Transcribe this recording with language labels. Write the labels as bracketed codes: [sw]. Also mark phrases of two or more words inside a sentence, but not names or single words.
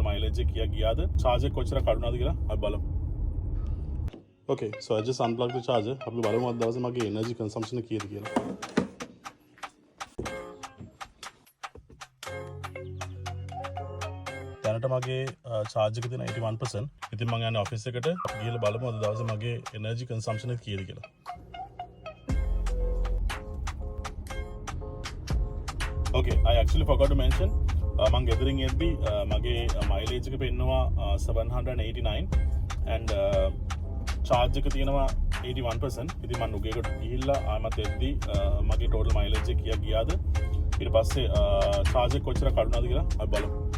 [si] mileage එක කියා ගියාද charge එක කොච්චර කඩුණාද කියලා අපි බලමු. [en] Okay, so I just unplugged the charger. [si] අපි බලමු අද දවසේ මගේ [en] energy consumption [si] එක කීයද කියලා. දැනට මගේ charge එක තියෙන 81%. ඉතින් මම යන්නේ office එකට ගිහලා බලමු අද දවසේ මගේ [en] energy consumption [si] එක කීයද කියලා. [en] Okay, I actually forgot to mention [si] මම ගෙදරින් එද්දි මගේ mileage එක පෙන්නවා 789 [en] and charge [si] එක තියෙනවා 81%. ඉතින් මම නුගේකට ගිහිල්ලා ආමත් එද්දි මගේ total mileage එක කියා ගියාද ඊට පස්සේ charge එක කොච්චර කඩුණාද කියලා අපි බලමු.